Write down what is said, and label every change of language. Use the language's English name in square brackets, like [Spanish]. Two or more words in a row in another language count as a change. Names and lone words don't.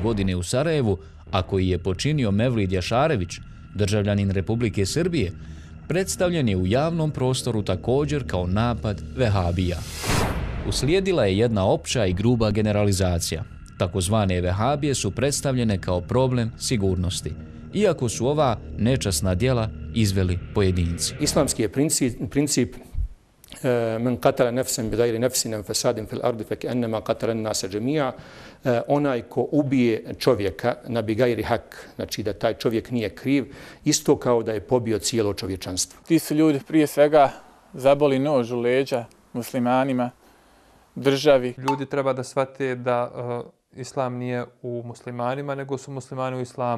[Bosnian] godine u Sarajevu, a koji je počinio Mevlid Jašarević, državljanin Republike Srbije, predstavljen je u javnom prostoru također kao napad Vehabija. Uslijedila je jedna opća i gruba generalizacija. Takozvane Vehabije su predstavljene kao problem sigurnosti, iako su ova nečasna djela izveli pojedinci. Islamski je princip [Arabic] من قتل نفسا بغير نفس فساد في الأرض فكأنما قتل الناس جميعا, [Bosnian] onaj ko ubije čovjeka na [Arabic] بغير حق, [Bosnian] znači da taj čovjek nije kriv, isto kao da je pobio cijelo čovječanstvo. Ti su ljudi prije svega zaboli nož u leđa muslimanima, državi. Ljudi treba da shvate da islam nije u muslimanima, nego su muslimani u islamu.